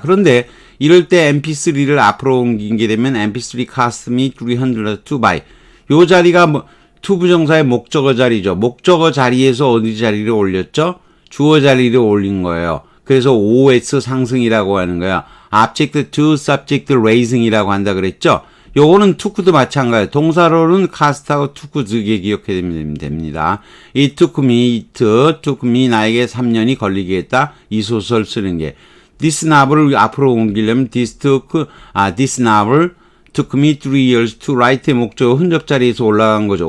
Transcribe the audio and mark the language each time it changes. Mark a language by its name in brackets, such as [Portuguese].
[Korean] 그런데 이럴 때 MP3를 앞으로 옮기게 되면 [English] MP3 cost me $300 to buy. [Korean] 요 자리가 to 부정사의 목적어 자리죠. 목적어 자리에서 어디 자리를 올렸죠? 주어 자리를 올린 거예요. 그래서 OS 상승이라고 하는 거야. [English] object to subject raising이라고 [Korean] 한다 그랬죠? 요거는 took도 마찬가지예요. 동사로는 cast하고 took 두 개 기억해두면 됩니다. [English] It took me [Korean] 나에게 3년이 걸리겠다. 이 소설 쓰는 게. [English] This novel [Korean] 을 앞으로 옮기려면 [English] this novel took me 3 years to write [Korean] 의 목적어 흔적 자리에서 올라간 거죠.